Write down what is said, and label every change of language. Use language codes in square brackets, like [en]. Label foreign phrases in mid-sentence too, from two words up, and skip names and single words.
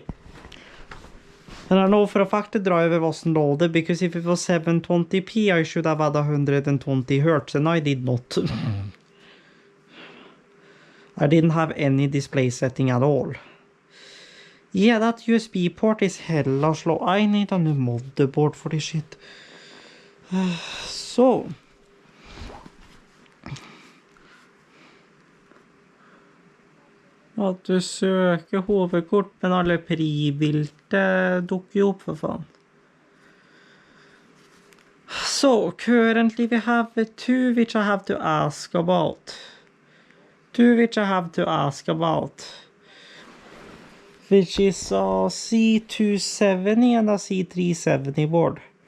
[en] And I know for a fact the driver wasn't loaded, because if it was 720p, I should have had 120 Hz, and I did not. I didn't have any display setting at all. Yeah, that USB port is hella slow. I need a new motherboard for this shit. So. [no] At du søker hovedkort, men alle pribilder dukker jo opp for faen. [en] So, currently we have two which I have to ask about. Which is a C270 and a C370 board.